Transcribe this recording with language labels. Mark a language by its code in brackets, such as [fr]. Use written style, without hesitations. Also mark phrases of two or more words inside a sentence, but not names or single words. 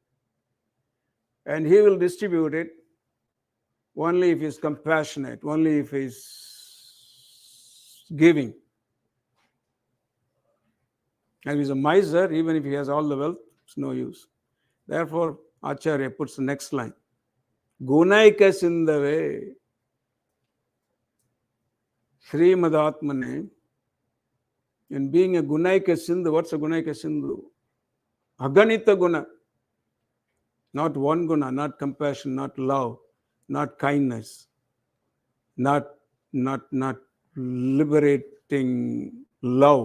[en] And he will distribute it only if he is compassionate, only if he is giving. And if he is a miser, even if he has all the wealth, it's no use. Therefore, Acharya puts the next line. [sa] गुणैक सिन्धवे श्रीमदात्मने. [en] In being a [sa] गुणैक सिन्धु, [en] what's a [sa] गुणैक सिन्धु? अगणित गुण. [en] Not one Guna, not compassion, not love, not kindness, not liberating love.